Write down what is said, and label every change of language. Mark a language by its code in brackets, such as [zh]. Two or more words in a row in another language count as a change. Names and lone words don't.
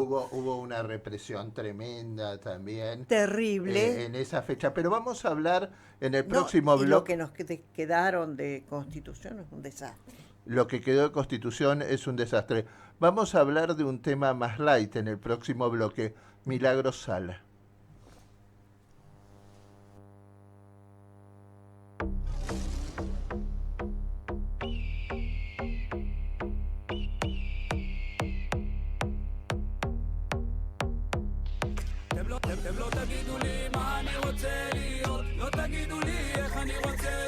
[es] Hubo una represión tremenda también. Terrible. En esa fecha. Pero vamos a hablar en el próximo bloque. Lo que nos quedaron de Constitución es un desastre. Lo que quedó de Constitución es un desastre. Vamos a hablar de un tema más light en el próximo bloque. Milagros Sala. [he] לא תגידו לי מה אני רוצה להיות, לא תגידו לי איך אני רוצה